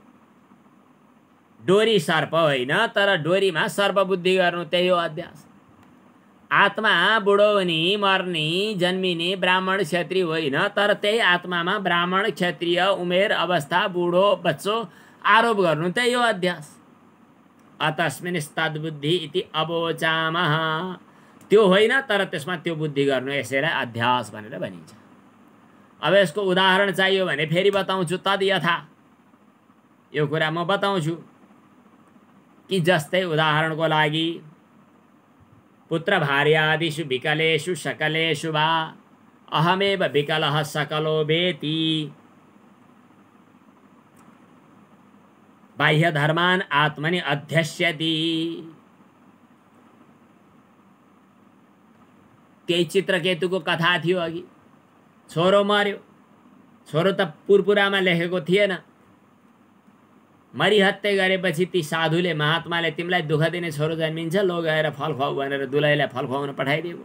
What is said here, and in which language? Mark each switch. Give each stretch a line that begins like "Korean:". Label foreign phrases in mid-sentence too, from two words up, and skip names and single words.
Nepali: डोरी सर्प होइन, तर डोरीमा सर्प बुद्धि गर्नु, त्यही हो अध्यास। आत्मा बुढो हुने, मर्ने, जन्मिने ब्राह्मण क्षत्रिय होइन, तर त्यही आत्मामा ब्राह्मण क्षत्रिय उमेर अवस्था बुढो बच्चो आरोप गर्नु, त्यही हो अध्यास।
Sanskrit: अतस्मिंस्तद्बुद्धि इति अवोचामः।
Nepali: त्यो होइन तर त्यसमा त्यो बुद्धि गर्नु, यसैलाई अध्यास भनेर भनिन्छ। अब यसको उदाहरण चाहियो भने फेरि बताउँछु।
Sanskrit: तद यथा,
Nepali: यो कुरा म बताउँछु कि जस्तै उदाहरणको लागि
Sanskrit: पुत्र भार्यादिषु विकलेषु सकलेषु वा अहमेव विकलः सकलो वेति। बाह्य धर्मान् आत्मनि अध्यस्यति।
Nepali: केही चित्रकेतुको कथा थियो अघि, छोरो मर्यो, छोरो त पुरपुरामा लेखेको थिएन, मरिहत्ते गरेपछि ती साधुले, महात्माले तिमीलाई दुःख दिने छोरो जन्मिन्छ, लो गएर फल खुवाऊ भनेर दुलैलाई फल खुवाउन पठाइदिएको।